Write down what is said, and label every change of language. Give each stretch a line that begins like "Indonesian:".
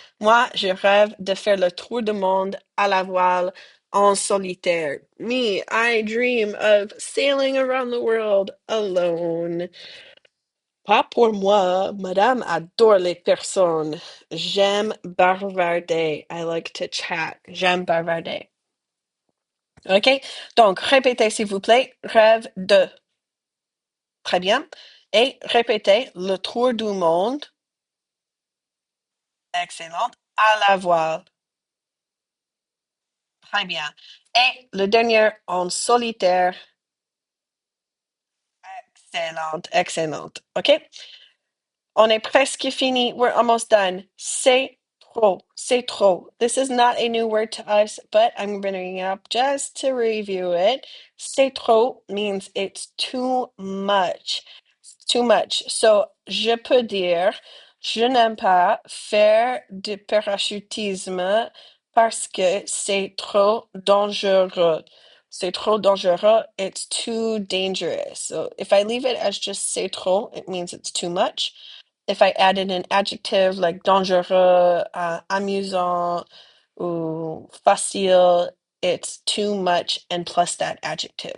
French: Moi, je rêve de faire le tour du monde à la voile en solitaire.
English: Me, I dream of sailing around the world alone.
French: Pas pour moi, madame adore les personnes. J'aime bavarder.
English: I like to chat.
French: J'aime bavarder. OK? Donc, répétez, s'il vous plaît. Rêve de. Très bien. Et répétez le tour du monde. Excellent. À la voile. Très bien. Et le dernier en solitaire. Excellent, excellent. OK? On est presque fini.
English: We're almost done.
French: C'est trop. C'est trop.
English: This is not a new word to us, but I'm bringing it up just to review it.
French: C'est trop
English: means it's too much. Too much.
French: So, je peux dire, je n'aime pas faire du parachutisme parce que c'est trop dangereux. C'est trop dangereux.
English: It's too dangerous. So, if I leave it as just
French: c'est trop,
English: it means it's too much. If I added an adjective like dangereux, amusant, ou facile, it's too much and plus that adjective.